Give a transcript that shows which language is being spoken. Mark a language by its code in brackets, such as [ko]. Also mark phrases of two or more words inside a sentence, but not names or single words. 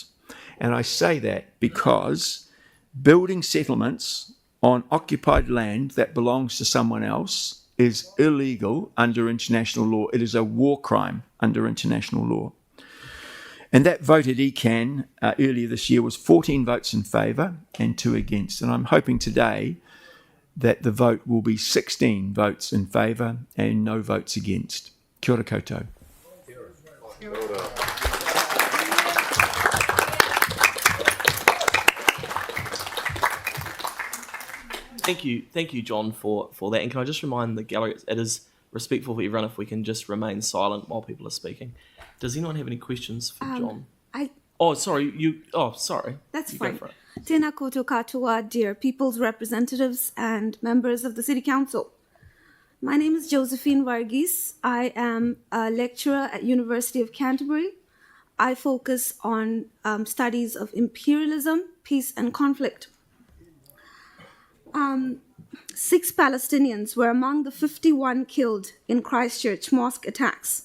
[en] And I say that because building settlements on occupied land that belongs to someone else is illegal under international law. It is a war crime under international law. And that vote at ECAN earlier this year was 14 votes in favour and 2 against. And I'm hoping today that the vote will be 16 votes in favour and no votes against. [mi] Kia ora koutou. Kia ora. [en] Thank you, John, for that. And can I just remind the gallery, it is respectful for everyone if we can just remain silent while people are speaking. Does anyone have any questions for John? Sorry. That's You fine. go for it. [mi] Tēnā koutou katoa, [en] dear people's representatives and members of the City Council. My name is Josephine Varghese. I am a lecturer at University of Canterbury. I focus on studies of imperialism, peace and conflict. 6 Palestinians were among the 51 killed in Christchurch mosque attacks.